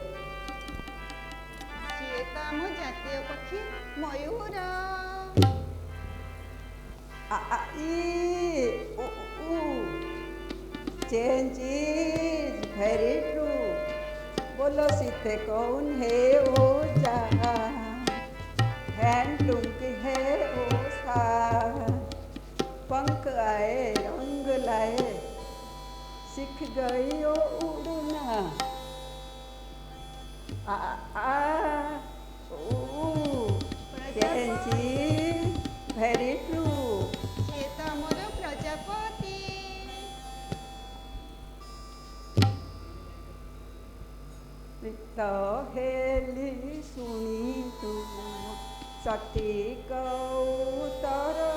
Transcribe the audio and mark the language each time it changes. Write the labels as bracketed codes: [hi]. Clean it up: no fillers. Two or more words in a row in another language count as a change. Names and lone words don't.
[or] ସିଏ ତ ଆମ ଜାତୀୟ ପକ୍ଷୀ ମୟୂର। [hi] आ आ ई उ उ [en] change is very true [hi] बोलो सीते कौन है वो जा हैंडलूम की है वो सा पंख आए रंग लाए सीख गई वो उड़ना आ आ ऊ [en] change is very true [or] ସିଏ ତ ଆମର ପ୍ରଜାପତି। ତ ହେଲି ଶୁଣି ତୁମ ସଠିକ ଉତ୍ତର